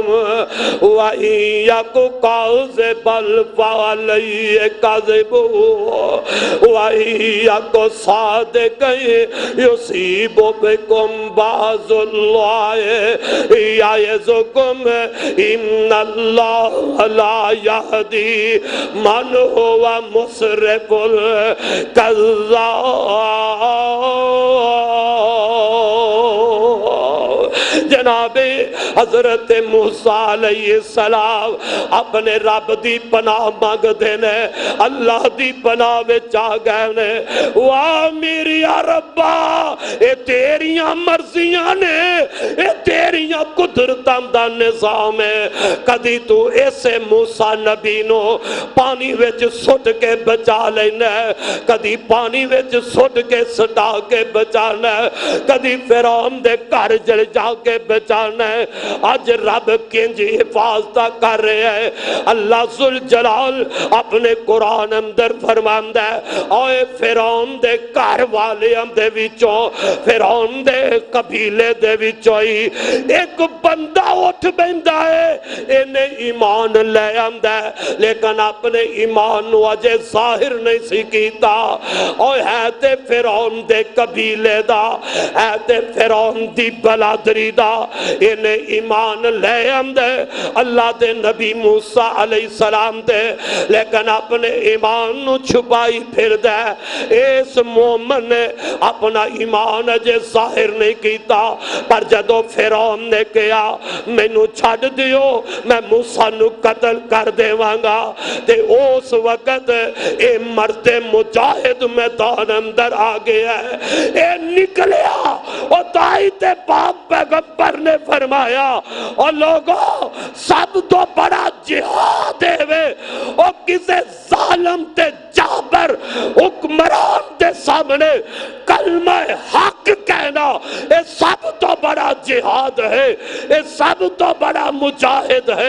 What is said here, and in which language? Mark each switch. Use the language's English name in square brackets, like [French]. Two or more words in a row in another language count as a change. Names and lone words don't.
[Arabic] وَإِن یَکُ کاذبًا فَعَلَیہِ کَذِبُهُ وَإِن یَکُ صَادِقًا یُصِیبْ بِکُم بَعْضُ اللَّهِ یَعِظُکُم إِنَّ اللَّهَ لَا يَهْدِی مَنْ هُوَ مُسْرِفٌ کَذَّابٌ۔ [Punjabi] جناب حضرت موسیٰ علیہ السلام اپنے رب دی پناہ مانگ دینے، اللہ دی پناہ میں چاہ گئے نے، واہ میری ربا اے تیریاں مرضیاں نے، اے تیریاں قدرتاں دا نظام ہے۔ کدی تو ایسے موسیٰ نبی نو پانی وچ سٹ کے بچا لینا ہے، کدی پانی وچ سٹ کے سٹا کے بچانا ہے، کدی فرعون دے گھر جل جا کے بچانا ہے۔ آج رب کنج حفاظت کر رہے ہیں۔ اللہ ذوالجلال اپنے قرآن اندر فرماندا ہے، اوے فرعون دے گھر والے دے وچوں، فرعون دے قبیلے دے وچوں ہی ایک بندہ اٹھ بیندا ہے، انہیں ایمان لے آندا ہے، لیکن اپنے ایمان نو اجے ظاہر نہیں سی کیتا۔ اوے ہے تے فرعون دے قبیلے دا، ہے تے فرعون دی بلادری دا، انہیں ایمان لے آندے اللہ دے نبی موسیٰ علیہ السلام دے، لیکن اپنے ایمان نو چھپائی پھر دے۔ اس مومن نے اپنا ایمان اجے ظاہر نہیں کیتا، پر جدو فرعون نے کہا مینوں چھڈ دیو میں موسیٰ نو قتل کر دیواں تے اس وقت اے مرد مجاہد میدان اندر آ گیا ہے، اے نکلیا اور دائی تے پاک پیغمبر نے فرمایا اور لوگوں سب تو بڑا جہاد ہے اور کسے ظالم تے جابر حکمران دے سامنے کلمہ حق کہنا، یہ سب تو بڑا جہاد ہے، یہ سب تو بڑا مجاہد ہے۔